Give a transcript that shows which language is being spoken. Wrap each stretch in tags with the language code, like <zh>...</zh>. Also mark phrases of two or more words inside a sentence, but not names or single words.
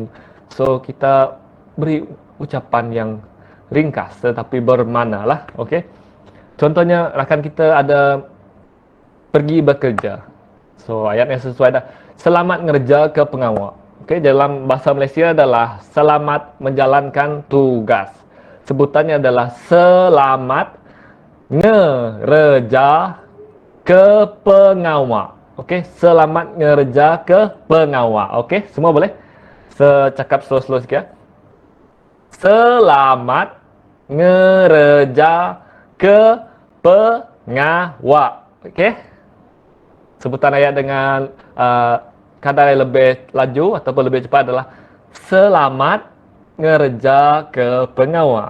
<ms>So kita beri ucapan yang ringkas tetapi bermakna lah. Okey. Contohnya rakan kita ada pergi bekerja. So ayat yang sesuai dah.</ms> <iba>Selamat ngerja ke pengawal.</iba> <ms>Okey, dalam bahasa Malaysia adalah selamat menjalankan tugas.</ms> <iba>sebutannya adalah selamat ngereja ke pengawal. Okey, selamat ngereja ke pengawal.</iba> <ms>Okey, semua boleh? Cakap slow-slow sikit ya.</ms> <iba>Selamat ngereja ke pengawal.</iba> <ms>Okey? Sebutan ayat dengan kadar yang lebih laju ataupun lebih cepat adalah</ms> <iba>selamat ngerja ke pengawal.</iba>